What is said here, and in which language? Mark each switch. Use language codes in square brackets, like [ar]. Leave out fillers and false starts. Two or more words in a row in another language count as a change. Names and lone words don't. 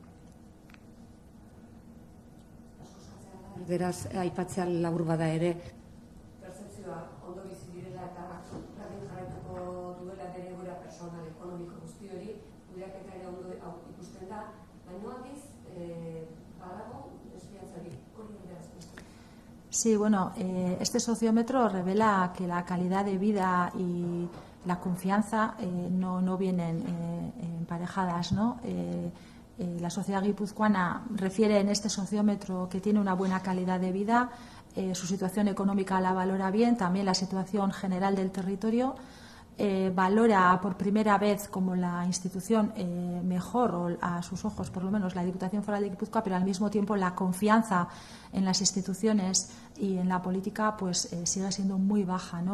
[eu] Beraz, aipatzea labur bada ere, pertzepzioa ondo bizi direla eta berdin jarraituko duela bere egoera personal, ekonomiko guzti hori, kudeaketa ere ondo ikusten da, baina aldiz, badago desfiantzari, hori beraz. [es] Sí, bueno, este sociómetro revela que la calidad de vida y la confianza no vienen emparejadas, ¿no? La sociedad guipuzcoana refiere en este sociómetro que tiene una buena calidad de vida, su situación económica la valora bien, también la situación general del territorio, valora por primera vez como la institución mejor, o a sus ojos por lo menos, la Diputación Foral de Guipúzcoa, pero al mismo tiempo la confianza en las instituciones y en la política pues sigue siendo muy baja, ¿no?